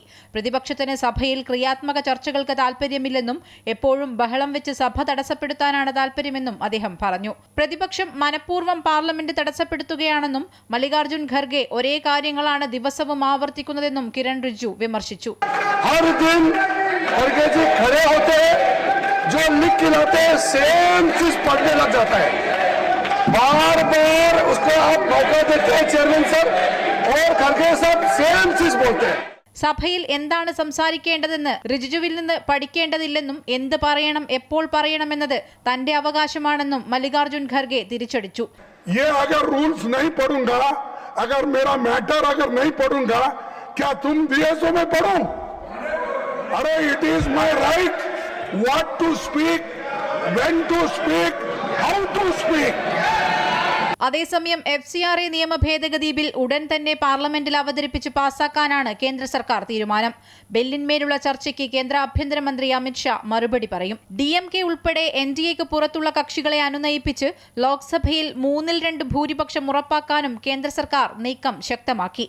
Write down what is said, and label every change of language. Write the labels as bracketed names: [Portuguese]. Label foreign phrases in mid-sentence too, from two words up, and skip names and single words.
[Malayalam] പ്രതിപക്ഷത്തിന് സഭയിൽ ക്രിയാത്മക ചർച്ചകൾക്ക് താൽപര്യമില്ലെന്നും എപ്പോഴും ബഹളം വെച്ച് സഭ തടസ്സപ്പെടുത്താനാണ് താൽപര്യമെന്നും അദ്ദേഹം പറഞ്ഞു. പ്രതിപക്ഷം മനഃപൂർവ്വം പാർലമെന്റ് തടസ്സപ്പെടുത്തുകയാണെന്നും മല്ലികാർജുൻ ഖർഗെ ഒരേ കാര്യങ്ങളാണ് ദിവസവും ആവർത്തിക്കുന്നതെന്നും കിരൺ റിജിജു വിമർശിച്ചു. [Hindi] बार बार उसको आप मौका देते हैं [English] chairman sir [Hindi] और खड़गे साहब सेम चीज बोलते हैं. [Malayalam] സഭയിൽ എന്താണ് സംസാരിക്കേണ്ടതെന്ന് റിജിജുവിൽ നിന്ന് പഠിക്കേണ്ടതില്ലെന്നും എന്ത് പറയണം എപ്പോൾ പറയണമെന്നത് തന്റെ അവകാശമാണെന്നും മല്ലികാർജുൻ ഖർഗെ തിരിച്ചടിച്ചു. [Hindi] ये अगर रूल्स नहीं पढ़ूंगा, अगर मेरा मैटर अगर नहीं पढ़ूंगा, क्या तुम DSO में पढ़ो? [English] अरे it is my right what to speak, when to speak, how to speak. [Malayalam] അതേസമയം FCRA നിയമ ഭേദഗതി ബിൽ ഉടൻ തന്നെ പാർലമെന്റിൽ അവതരിപ്പിച്ച് പാസാക്കാനാണ് കേന്ദ്ര സർക്കാർ തീരുമാനം. ബില്ലിന്മേലുള്ള ചർച്ചയ്ക്ക് കേന്ദ്ര ആഭ്യന്തരമന്ത്രി അമിത്ഷാ മറുപടി പറയും. DMK ഉൾപ്പെടെ NDAക്ക് പുറത്തുള്ള കക്ഷികളെ അനുനയിപ്പിച്ച് ലോക്സഭയിൽ 3/2 ഭൂരിപക്ഷം ഉറപ്പാക്കാനും കേന്ദ്ര സർക്കാർ നീക്കം ശക്തമാക്കി.